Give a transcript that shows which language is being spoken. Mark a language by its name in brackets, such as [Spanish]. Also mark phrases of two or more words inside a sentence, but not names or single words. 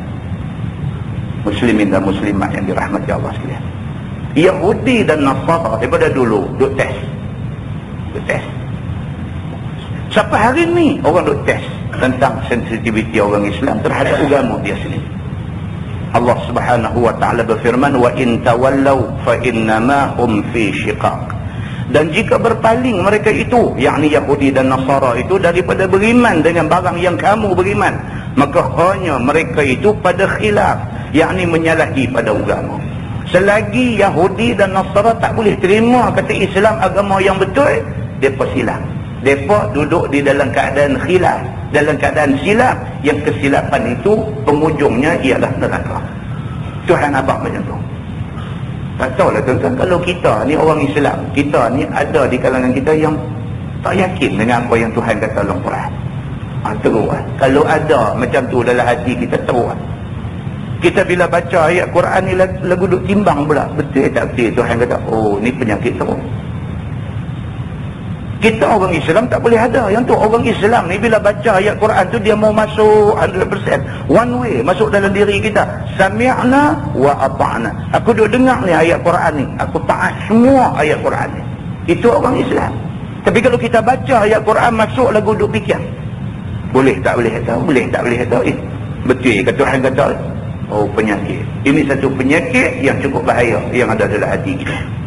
[Malay] Muslimin dan muslimat yang dirahmati Allah sekalian. Yahudi dan Nasara daripada dulu duk test. Sampai hari ni orang duk test tentang sensitiviti orang Islam terhadap agama dia sendiri. Allah [Arabic] سبحانه وتعالى [Malay] berfirman, [Arabic] وإن تولوا فإنما هم في شقاق. [Malay] Dan jika berpaling mereka itu, yakni Yahudi dan Nasara itu, daripada beriman dengan barang yang kamu beriman, maka hanya mereka itu pada khilaf, yakni menyalahi pada agama. Selagi Yahudi dan Nasara tak boleh terima kata Islam agama yang betul, mereka silap. Mereka duduk di dalam keadaan khilaf, dalam keadaan silap, yang kesilapan itu penghujungnya ialah neraka. Tuhan abang macam tu. Tak tahulah tuan-tuan, kalau kita ni orang Islam, kita ni ada di kalangan kita yang tak yakin dengan apa yang Tuhan kata dalam Quran. Teruk. Kalau ada macam tu dalam hati kita, teruk. Kita bila baca ayat Quran ni lagu duk timbang pula, betul tak betul Tuhan kata, oh ni penyakit teruk. Kita orang Islam tak boleh ada yang tu. Orang Islam ni bila baca ayat Quran tu, dia mau masuk 100% [English] one way, [Malay] masuk dalam diri kita. [Arabic] سمعنا وأطعنا. [Malay] Aku duk dengar ni ayat Quran ni, aku taat semua ayat Quran ni. Itu orang Islam. Tapi kalau kita baca ayat Quran, masuk lagu duk fikir, boleh tak boleh tahu, boleh tak boleh tahu. Betul kata Tuhan kata, oh penyakit. Ini satu penyakit yang cukup bahaya yang ada dalam hati kita.